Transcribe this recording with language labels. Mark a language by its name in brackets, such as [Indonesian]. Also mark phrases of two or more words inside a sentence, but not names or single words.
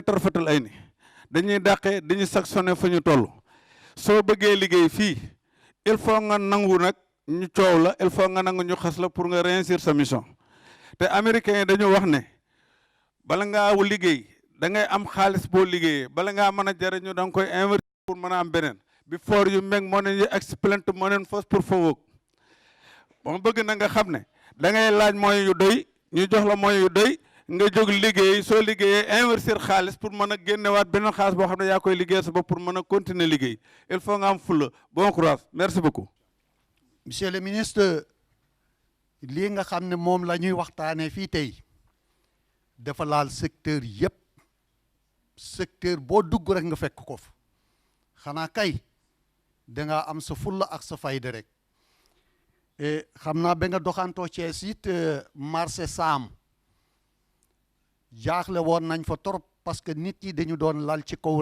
[Wolof] tarfatal ay ni dañuy dàqe dañuy sanctionné fu ñu toll soo bëggee liggéey fii [French] il faut [Wolof] nga nangu nag ñu coow la [French] il faut [Wolof] nga nangu ñu xas la pour nga réussir sa mission te américains yi dañu wax ne bala ngaa liggéey da ngay am xaalis boo liggéeyee bala ngaa mën a jariñu da nga koy investir pour mën a am beneen [English] before you make money you expend money first [Wolof] pour [English] for work [Wolof] moom bëgg na nga xam ne da ngay laaj moyens yu doy ñu jox la moyens yu doy nga jóg liggéey soo liggéeyee investir xaalis pour mën a génnewaat beneen xaalis boo xam ne yaa koy liggéey sa bopp pour mën a continuer liggéey [French] il faut [Wolof] nga am fulla [French] bon courage merci beaucoup. monsieur le ministre [Wolof] lii nga xam ne moom la ñuy waxtaanee fii tey dafa laal secteur yëpp secteur boo dugg rek nga fekk ko fa xanaa kay danga am sa fulla ak sa fayda rek xam naa ba nga doxantoo Cees it marché Saam jaaxle woon nañ fa trop [French] parce que [Wolof] nit ñi dañu doon lal ci kaw